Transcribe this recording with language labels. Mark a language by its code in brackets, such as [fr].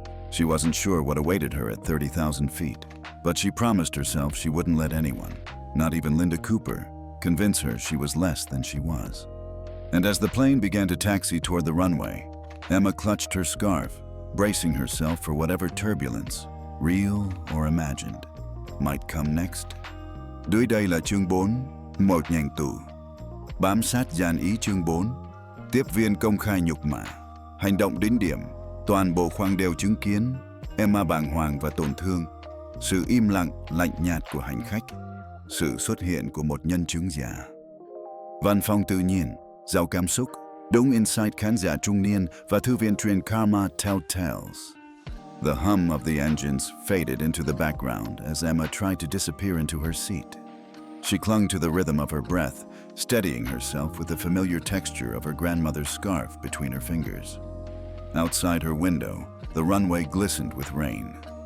[en] She wasn't sure what awaited her at 30,000 feet, but she promised herself she wouldn't let anyone, not even Linda Cooper, convince her she was less than she was. And as the plane began to taxi toward the runway, Emma clutched her scarf, bracing herself for whatever turbulence, real or imagined, might come next. [vi] Dưới đây là chương 4, một nhành tù. Bám sát dàn ý chương 4, tiếp viên công khai nhục mạ. Hành động đến điểm, toàn bộ khoang đều chứng kiến, Emma bàng hoàng và tổn thương. Sự im lặng, lạnh nhạt của hành khách. Sự xuất hiện của một nhân chứng giả. Văn phong tự nhiên, giàu cảm xúc, đúng insight khán giả trung niên và thư viện truyền Karma Telltales. [en] The hum of the engines faded into the background as Emma tried to disappear into her seat. She clung to the rhythm of her breath, steadying herself with the familiar texture of her grandmother's scarf between her fingers. Outside her window, the runway glistened with rain.